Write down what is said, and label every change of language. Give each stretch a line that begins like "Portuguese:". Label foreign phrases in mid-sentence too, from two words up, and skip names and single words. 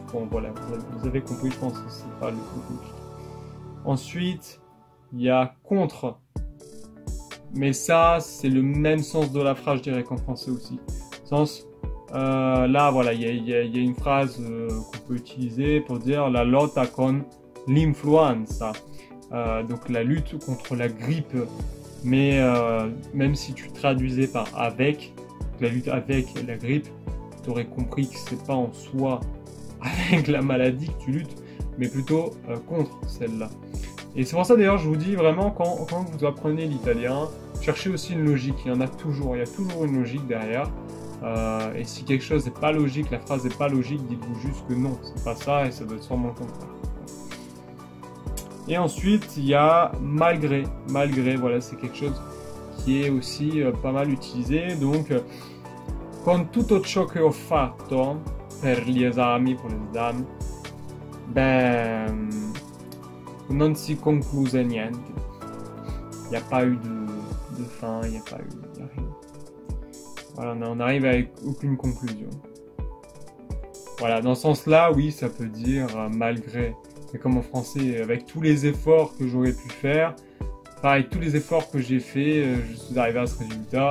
French: Bon voilà, vous avez compris, je pense que c'est pas le plus compliqué. Ensuite, il y a contre. Mais ça, c'est le même sens de la phrase, je dirais, qu'en français aussi. Sens, là, voilà, il y a une phrase qu'on peut utiliser pour dire
Italian: la lotta con l'influenza.
French: Donc la lutte contre la grippe. Mais même si tu traduisais par avec, la lutte avec la grippe, tu aurais compris que c'est pas en soi avec la maladie que tu luttes, mais plutôt contre celle-là. Et c'est pour ça d'ailleurs, je vous dis vraiment, quand vous apprenez l'italien, cherchez aussi une logique. Il y en a toujours, il y a toujours une logique derrière. Et si quelque chose n'est pas logique, la phrase n'est pas logique, dites-vous juste que non, c'est pas ça et ça doit être sûrement le contraire. Et ensuite, il y a malgré. Malgré, voilà, c'est quelque chose qui est aussi pas mal utilisé. Donc,
Italian: con tutto ciò che ho fatto per gli esami,
French: pour les examens, ben,
Italian: non si concluse niente.
French: Il n'y a pas eu de fin, il n'y a pas eu, il n'y a rien. Voilà, on arrive avec aucune conclusion. Voilà, dans ce sens-là, oui, ça peut dire malgré. Mais comme en français, avec tous les efforts que j'aurais pu faire, pareil, tous les efforts que j'ai fait, je suis arrivé à ce résultat.